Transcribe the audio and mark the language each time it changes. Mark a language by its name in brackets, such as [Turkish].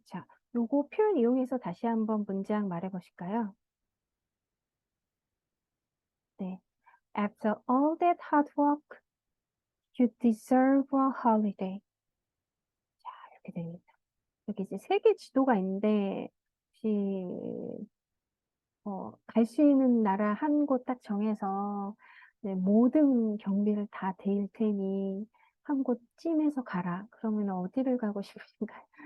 [Korean] 자, 요거 표현 이용해서 다시 한번 문장 말해 보실까요? 네. [English] After all that hard work, you deserve a holiday. [Korean] 자, 이렇게 됩니다. 여기 이제 세계 지도가 있는데, 혹시, 갈 수 있는 나라 한 곳 딱 정해서, 네, 모든 경비를 다 대일 테니, 한 곳쯤에서 가라. 그러면 어디를 가고 싶으신가요?